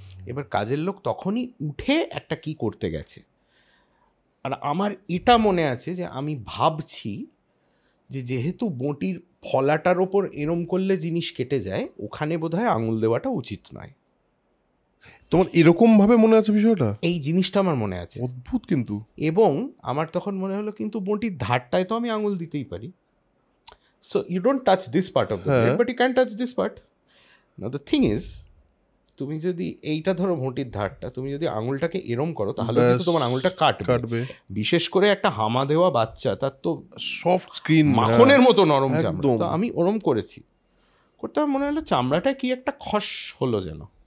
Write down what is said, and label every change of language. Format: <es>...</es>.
<bn>এবার কাজের লোক তখনই উঠে একটা কি করতে গেছে, আর আমার এটা মনে আছে যে আমি ভাবছি যে যেহেতু বঁটির ফলাটার ওপর এরম করলে জিনিস কেটে যায়, ওখানে বোধহয় আঙুল দেওয়াটা উচিত নয়। তোমার এরকম ভাবে মনে আছে বিষয়টা? এই জিনিসটা আমার মনে আছে, অদ্ভুত কিন্তু। এবং আমার তখন মনে হলো কিন্তু বঁটির ধারটায় তো আমি আঙুল দিতেই পারি।</bn> <en>So you don't touch this part of the</en> <bn>হ্যাঁ।</bn> <en>blade, but you can touch this part. Now the thing is,</en> <bn>তুমি যদি এইটা ধরো ভোঁটির ধারটা, তুমি যদি আঙুলটাকে এরম করো তাহলে কিন্তু তোমার আঙুলটা কাটবে। বিশেষ করে একটা হামা দেওয়া বাচ্চা, তার তো</bn> <en>soft skin,</en> <bn>মাখনের মতো নরম চামড়া। একদম। তো আমি ওরম করেছি, করতে আমার মনে হলো চামড়াটা কি একটা খস হলো যেন।</bn>